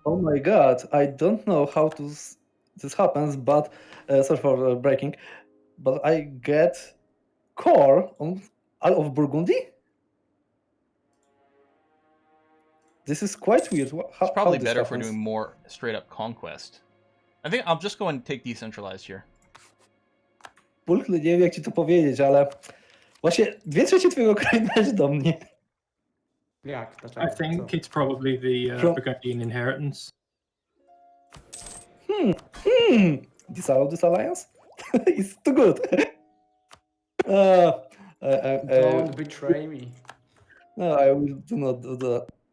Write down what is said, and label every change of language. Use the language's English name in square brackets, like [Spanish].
[English] Oh my god, I don't know how this happens, but sorry for breaking, but I get core on all of Burgundy? This is quite weird. It's probably better if we're doing more straight up conquest. I think I'll just go and take decentralized here. [Polish] Pulchle, nie wiem jak ci to powiedzieć, ale właśnie 2/3 twojego kraju należy do mnie. Jak? Dlaczego? [English] I think [Polish] Co? [English] it's probably the From- Burgundian inheritance. Disallow this alliance? It's too good. Don't betray me. No, I will do not do that.